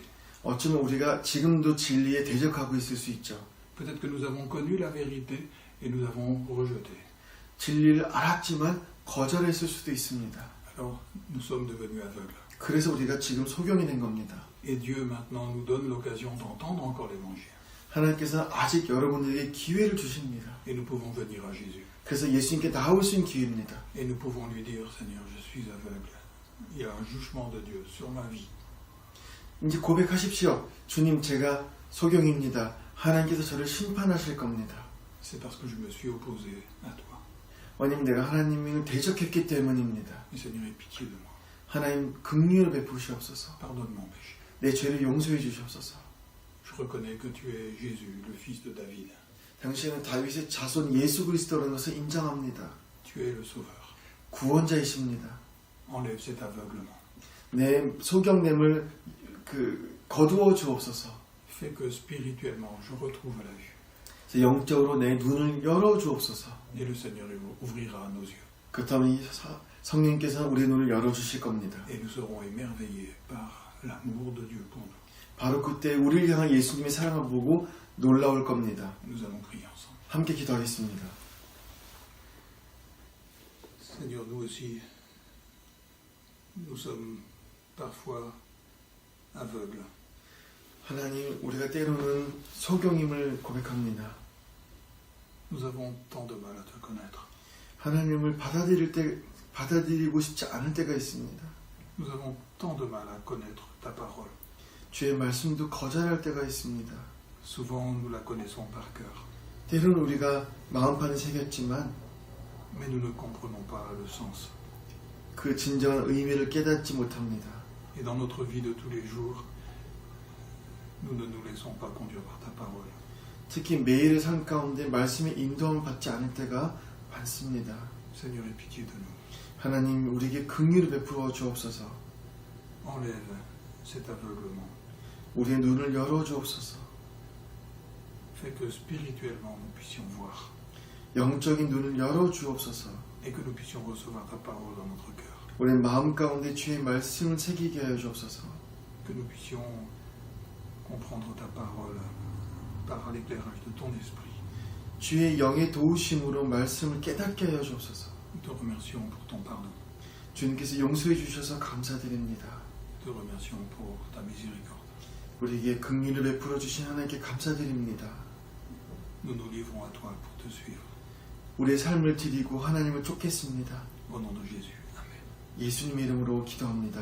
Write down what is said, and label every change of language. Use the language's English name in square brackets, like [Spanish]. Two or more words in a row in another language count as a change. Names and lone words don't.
[Korean] 어쩌면 우리가 지금도 진리에 대적하고 있을 수 있죠. [French] Peut-être que nous avons connu la vérité et nous avons rejeté. [Korean] 진리를 알았지만 거절했을 수도 있습니다. [French] Alors, nous sommes devenus aveugles. [Korean] 그래서 우리가 지금 소경이 된 겁니다. [French] Et Dieu maintenant nous donne l'occasion d'entendre encore l'évangile. [Korean] 하나님께서는 아직 여러분들에게 기회를 주십니다. [French] Et nous pouvons venir à Jésus. [Korean] 그래서 예수님께 나올 수 있는 기회입니다. [French] Et nous pouvons lui dire, Seigneur, je suis aveugle. Il y a un jugement de Dieu sur ma vie. [Korean] 이제 고백하십시오. 주님, 제가 소경입니다. 하나님께서 저를 심판하실 겁니다. [French] C'est parce que je me suis opposé à toi. [Korean] 원님 내가 하나님을 대적했기 때문입니다. [French] Mais Seigneur, aie pitié de moi. [Korean] 하나님 긍휼을 베푸시옵소서. [French] Pardonne mon péché. [Korean] 내 죄를 용서해 주시옵소서. [French] Je reconnais que tu es Jésus, le fils de David. [Korean] 당신은 다윗의 자손 예수 그리스도라는 것을 인정합니다. [French] Tu es le sauveur. [Korean] 구원자이십니다. [French] Enlève cet aveuglement. [Korean] 내 소경냄을 거두어 주옵소서. [French] Fais que spirituellement je retrouve la vue. [Korean] 영적으로 내 눈을 열어 주옵소서. [French] Et le Seigneur ouvrira nos yeux. [Korean] 그렇다면 성령께서는 우리의 눈을 열어 주실 겁니다. [French] Et nous serons émerveillés par l'amour de Dieu pour nous. [Korean] 바로 그때 우리를 향한 예수님의 사랑을 보고 놀라울 겁니다. [French] Nous allons prier ensemble. [Korean] 함께 기도하겠습니다. [French] Seigneur, nous aussi, nous sommes parfois aveugles. [Korean] 하나님, 우리가 때로는 소경임을 고백합니다. [French] Nous avons tant de mal à te connaître. [Korean] 하나님을 받아들이고 싶지 않을 때가 있습니다. [French] Nous avons tant de mal à connaître ta parole. [Korean] 주의 말씀도 거절할 때가 있습니다. [French] Souvent, nous la connaissons par cœur, [Korean] 때로는 우리가 마음판에 새겼지만 [French] mais nous ne comprenons pas le sens. [Korean] 그 진정한 의미를 깨닫지 못합니다. [French] Et dans notre vie de tous les jours, nous ne nous laissons pas conduire par ta parole. [Korean] 특히 매일의 삶 가운데 말씀의 인도함을 받지 않을 때가 많습니다. [French] Seigneur, aie pitié de nous. [Korean] 하나님, 우리에게 긍휼을 베풀어 주옵소서. [French] Enlève cet aveuglement. [Korean] 우리의 눈을 열어 주옵소서. [French] Fais que spirituellement nous puissions voir [Korean] 영적인 눈을 열어 주옵소서. [French] et que nous puissions recevoir ta parole dans notre cœur. [Korean] 우리 마음 가운데 주의 말씀을 새기게 하여 주옵소서. [French] Que nous puissions comprendre ta parole par l'éclairage de ton esprit. [Korean] 주의 영의 도우심으로 말씀을 깨닫게 하여 주옵소서. [French] Nous te remercions pour ton pardon. [Korean] 주님께서 용서해 주셔서 감사드립니다. [French] Nous te remercions pour ta miséricorde. [Korean] 우리에게 긍휼을 베풀어 주신 하나님께 감사드립니다. [French] Nous nous livrons à toi pour te suivre. [Korean] 우리의 삶을 드리고 하나님을 쫓겠습니다. [French] Au nom de Jésus. Amen. [Korean] 예수님의 이름으로 기도합니다.